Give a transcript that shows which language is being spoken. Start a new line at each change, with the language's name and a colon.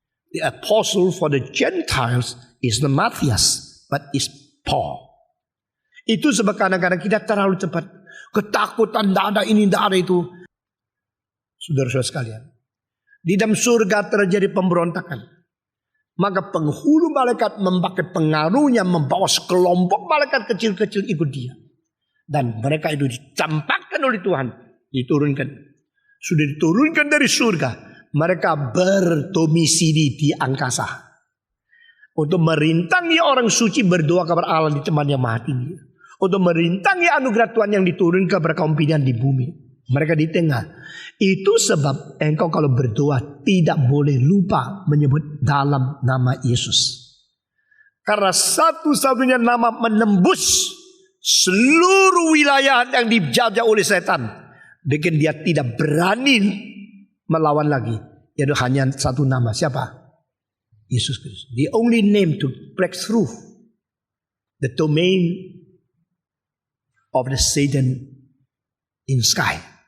English: The apostle for the Gentiles is the Matthias, but is Paul.
Indonesian: Itu sebab kadang-kadang kita terlalu cepat. Ketakutan, tidak ada ini, tidak ada itu. Saudara-saudara sekalian, di dalam surga terjadi pemberontakan. Maka penghulu malaikat memakai pengaruhnya membawa sekelompok malaikat kecil-kecil ikut dia. Dan mereka itu dicampakkan oleh Tuhan. Diturunkan. Sudah diturunkan dari surga. Mereka berdomisili di angkasa. Untuk merintangi orang suci berdoa kepada Allah di tempat yang maha tinggi. Untuk merintangi anugerah Tuhan yang diturunkan kepada kaum pilihan di bumi. Mereka di tengah. Itu sebab engkau kalau berdoa tidak boleh lupa menyebut dalam nama Yesus. Karena satu-satunya nama menembus seluruh wilayah yang dijajah oleh setan. Bikin dia tidak berani melawan lagi. Yaitu hanya satu nama. Siapa? Yesus Kristus.
English: The only name to break through the domain of the Satan in sky.